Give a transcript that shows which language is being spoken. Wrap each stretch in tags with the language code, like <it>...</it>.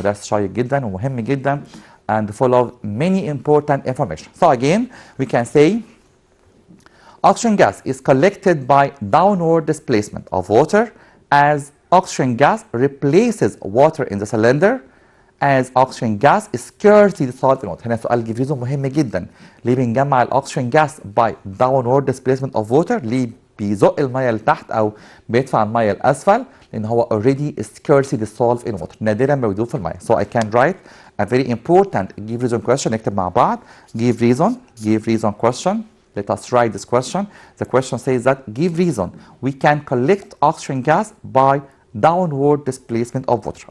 <ar>هو درس شيق جدا ومهم جدا</ar> <en>and full of many important information. So again we can say oxygen gas is collected by downward displacement of water as oxygen gas replaces water in the cylinder as oxygen gas is scarcely dissolved in water.</en> <ar>هنا سؤال جيفريزو مهم جدا. ليه بنجمع الاكسجين جاس</ar> <en>by downward displacement of water؟</en> <ar>ليه بيزق الميه لتحت او بيدفع الميه لاسفل؟ لان هو already</ar> <en>scarcely dissolved in water،</en> <ar>نادرا ما بيدوب في الميه.</ar> <en>So I can write a very important give reason question.</en> <ar>نكتب مع بعض</ar> <en>give reason question. Let us write this question. The question says that give reason we can collect oxygen gas by downward displacement of water.</en>